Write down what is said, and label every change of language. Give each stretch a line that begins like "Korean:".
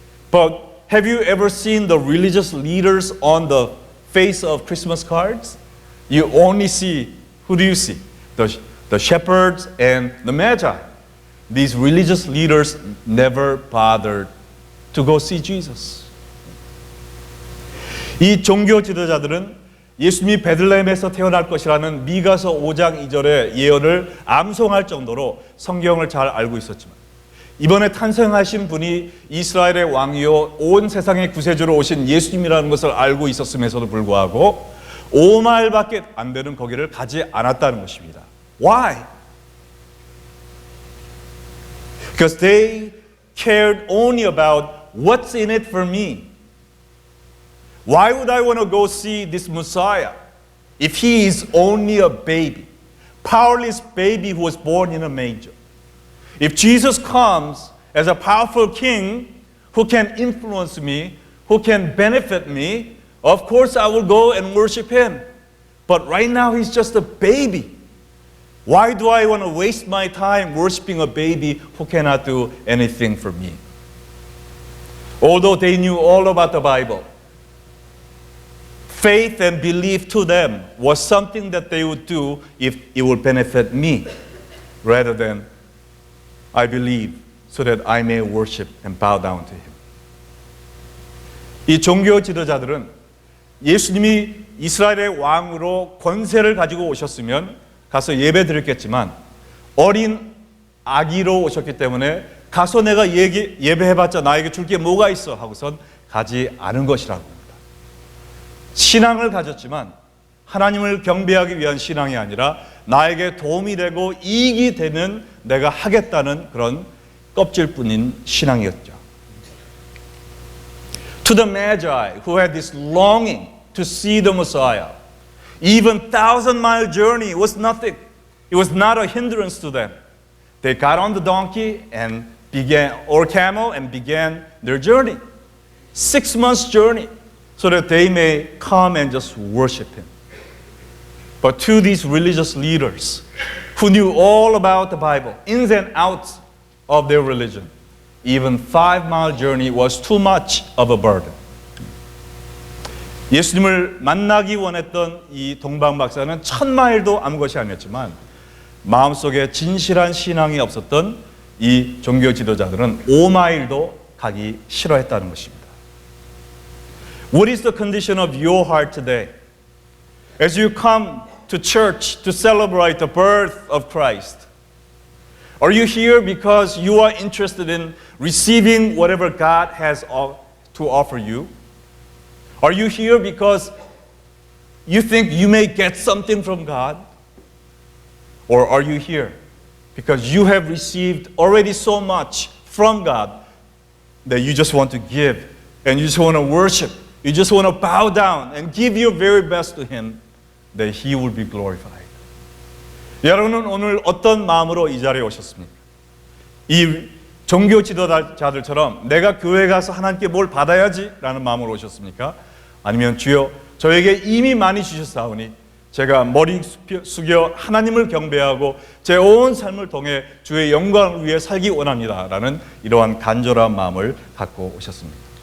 English: But have you ever seen the religious leaders on the face of Christmas cards? You only see, who do you see? The shepherds and the magi. These religious leaders never bothered to go see Jesus.
Korean: 이 종교 지도자들은 예수님이 베들레헴에서 태어날 것이라는 미가서 5장 2절의 예언을 암송할 정도로 성경을 잘 알고 있었지만 이번에 탄생하신 분이 이스라엘의 왕이요 온 세상의 구세주로 오신 예수님이라는 것을 알고 있었음에도 불구하고 5마일밖에 안 되는 거기를 가지 않았다는 것입니다.
English: Why? Because they cared only about what's in it for me. Why would I want to go see this Messiah if he is only a baby, powerless baby who was born in a manger? If Jesus comes as a powerful king who can influence me, who can benefit me, of course I will go and worship him. But right now he's just a baby. Why do I want to waste my time worshiping a baby who cannot do anything for me? Although they knew all about the Bible, faith and belief to them was something that they would do if it would benefit me, rather than I believe so that I may worship and bow down to him.
Korean: 이 종교 지도자들은 예수님이 이스라엘의 왕으로 권세를 가지고 오셨으면 가서 예배 드렸겠지만 어린 아기로 오셨기 때문에 가서 내가 예배해봤자 나에게 줄 게 뭐가 있어 하고선 가지 않은 것이라고 합니다. 신앙을 가졌지만 하나님을 경배하기 위한 신앙이 아니라 나에게 도움이 되고 이익이 되면 내가 하겠다는 그런 껍질뿐인 신앙이었죠.
English: To the Magi who had this longing to see the Messiah, even 1,000-mile journey was nothing. It was not a hindrance to them. They got on the donkey and or camel and began their journey. 6 months journey so that they may come and just worship him. But to these religious leaders who knew all about the Bible, ins and outs of their religion, even 5-mile journey was too much of a burden.
Korean: 예수님을 만나기 원했던 이 동방 박사는 1,000마일도 아무 것이 아니었지만 마음속에 진실한 신앙이 없었던 이 종교 지도자들은 5마일도 가기 싫어했다는 것입니다.
English: What is the condition of your heart today? As you come to church to celebrate the birth of Christ, are you here because you are interested in receiving whatever God has to offer you? Are you here because you think you may get something from God? Or are you here because you have received already so much from God that you just want to give and you just want to worship, you just want to bow down and give your very best to Him that He will be glorified?
Korean: 여러분은 오늘 어떤 마음으로 이 자리에 오셨습니까? 이 종교 지도자들처럼 내가 교회 가서 하나님께 뭘 받아야지 라는 마음으로 오셨습니까? 아니면 주여 저에게 이미 많이 주셨사오니 제가 머리 숙여 하나님을 경배하고 제 온 삶을 통해 주의 영광을 위해 살기 원합니다 라는 이러한 간절한 마음을 갖고 오셨습니다.